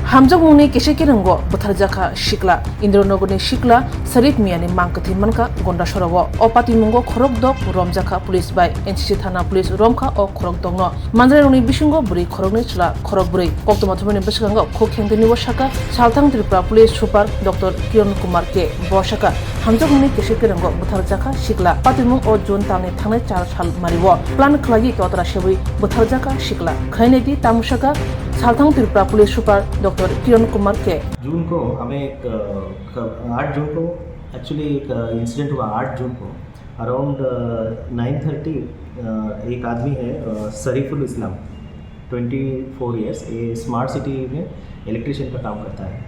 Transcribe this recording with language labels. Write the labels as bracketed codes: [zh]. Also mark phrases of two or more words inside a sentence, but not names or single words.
[trp] Hamjak mungni kese kirenggo butharjaka shikla Indronogoni shikla Sarif Miani mangkathi manka gonda sorawo opati mungo khorokdok romjaka police by NCC thana police romkha o khorokdokno manjrai roni bisingo buri khorokni chla khorok buri koktomathumani biskango khokhengdeni wasaka Salthang Tripura police super Dr. Kiran Kumar ke boshaka hamjak mungni kese kirenggo butharjaka shikla patimung o June tangni thangnai 4 sal mariwo plan khlagi totra shebui butharjaka shikla khainedi tamushaka Salthang Tripura police super Dr. [hi] किरण कुमार के जून को हमें एक 8 जून को एक्चुअली एक इंसिडेंट हुआ 8 जून को अराउंड 9:30 एक आदमी है शरीफुल इस्लाम 24 इयर्स ये [en] smart city [hi] में इलेक्ट्रिशियन का काम करता है।